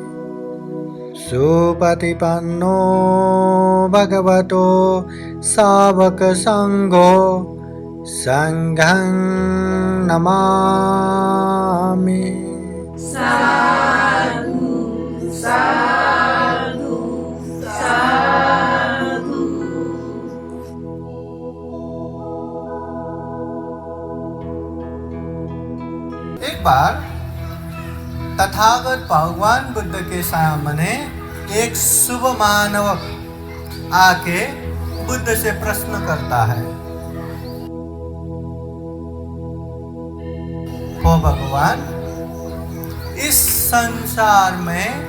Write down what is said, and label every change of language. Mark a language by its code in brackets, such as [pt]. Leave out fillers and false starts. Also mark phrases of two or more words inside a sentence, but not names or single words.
[pi] सुपतिपन्नो भगवतो सावकसङ्घो संघं नमामि। साधु साधु साधु। [hi] एक बार तथागत भगवान बुद्ध के सामने एक शुभ मानव आके बुद्ध से प्रश्न करता है, ओ भगवान, इस संसार में